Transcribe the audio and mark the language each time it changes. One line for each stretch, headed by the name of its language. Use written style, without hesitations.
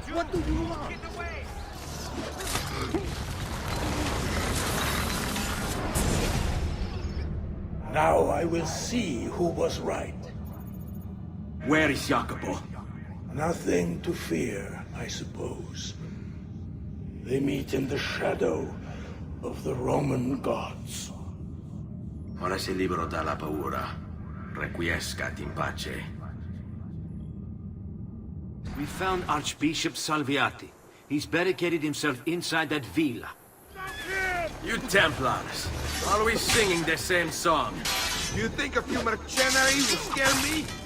English: What do you want? Now I will see who was right. Where is Jacopo? Nothing to fear, I suppose. They meet in the shadow of the Roman gods.
Italian: Ora sei libero dalla paura.
Latin: Requiescat in pace.
English: We found Archbishop Salviati. He's barricaded himself inside that villa. You Templars, always singing the same song. You think a few mercenaries will scare me?